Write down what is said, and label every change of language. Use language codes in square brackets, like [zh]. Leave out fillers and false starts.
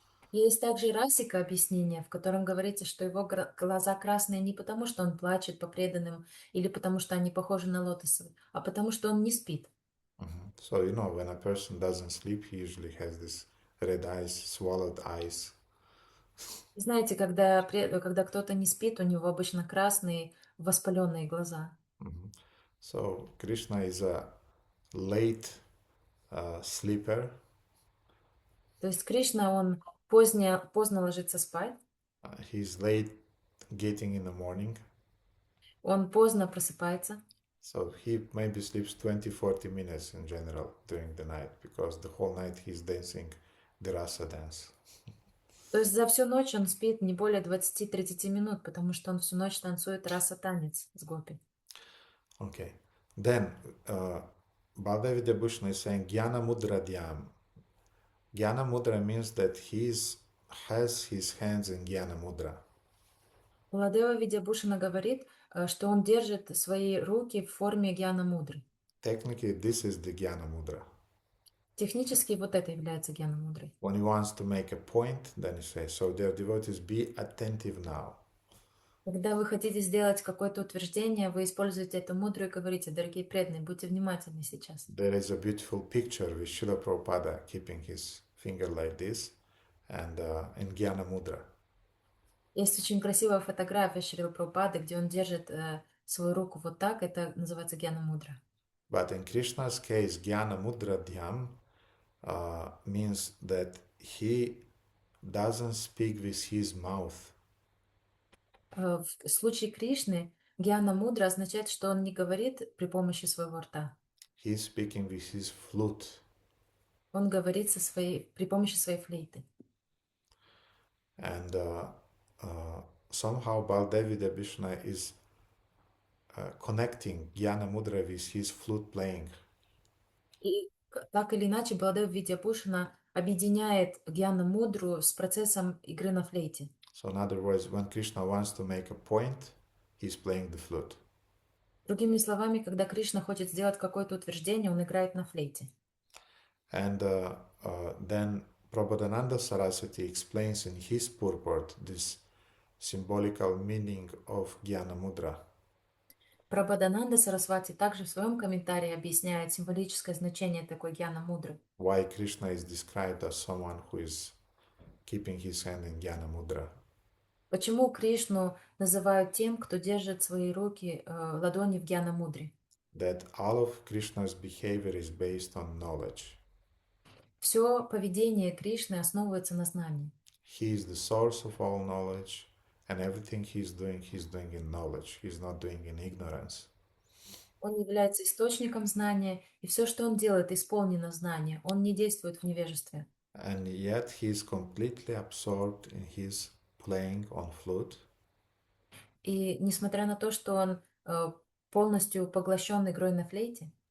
[ru] Есть также расика объяснение, в котором говорится, что его глаза красные не потому, что он плачет по преданным или потому, что они похожи на лотосовые, а потому, что он не спит. [en] So, you know, when a person doesn't sleep, he usually has this red eyes, swallowed eyes. [ru] Знаете, когда кто-то не спит, у него обычно красные воспаленные глаза. [en] So, Krishna is a late sleeper. [ru] То есть Кришна, он поздно ложится спать, [en] He's late getting in the morning. [ru] он поздно просыпается. [en] So he maybe sleeps 20-40 minutes in general during the night because the whole night he's dancing the rasa dance. [ru] То есть за всю ночь он спит не более 20-30 минут, потому что он всю ночь танцует раса-танец с гопи. [en] Okay. Then Baldev Vidyabhushan is saying Jnana Mudra Dhyam. Jnana Mudra means that he has his hands in Jnana Mudra. [ru] Владева Видябушина говорит, что он держит свои руки в форме гьяна мудры. [en] Technically, this is the Jnana Mudra. [ru] Технически вот это является гьяна мудрой. [en] When he wants to make a point, then he says, so dear devotees, be attentive now. [ru] Когда вы хотите сделать какое-то утверждение, вы используете эту мудру и говорите: дорогие преданные, будьте внимательны сейчас. [en] There is a beautiful picture with Srila Prabhupada keeping his finger like this and in Jnana Mudra. [ru] Есть очень красивая фотография Шрила Прабхупады, где он держит свою руку вот так, это называется гьяна мудра. [en] But in Krishna's case, Jnana Mudra Dhyam means that he doesn't speak with his mouth. [ru] В случае Кришны гьяна мудра означает, что он не говорит при помощи своего рта. [en] He's speaking with his flute. [ru] Он говорит при помощи своей флейты. [en] And somehow Baldevi Vidyabhushan is connecting Jnana Mudra with his flute playing. [ru] И так или иначе Баладев Видьябушина объединяет гьяна мудру с процессом игры на флейте. [en] So in other words, when Krishna wants to make a point, he's playing the flute. [ru] Другими словами, когда Кришна хочет сделать какое-то утверждение, он играет на флейте. [en] And then Prabodhananda Saraswati explains in his purport this symbolical meaning of Jnana Mudra. [ru] Прабхадананда Сарасвати также в своем комментарии объясняет символическое значение такой гьяна мудры. [en] Why Krishna is described as someone who is keeping his hand in Jnana Mudra. [ru] Почему Кришну называют тем, кто держит свои руки, ладони в гьяна мудре? [en] That all of Krishna's behavior is based on knowledge. [ru] Все поведение Кришны основывается на знании. [en] He is the source of all knowledge, and everything he's doing in knowledge. He's not doing in ignorance. [ru] Он является источником знания, и все, что он делает, исполнено знания. Он не действует в невежестве. [en] And yet he is completely absorbed in his playing on flute. [ru] И несмотря на то, что он полностью поглощен игрой на флейте,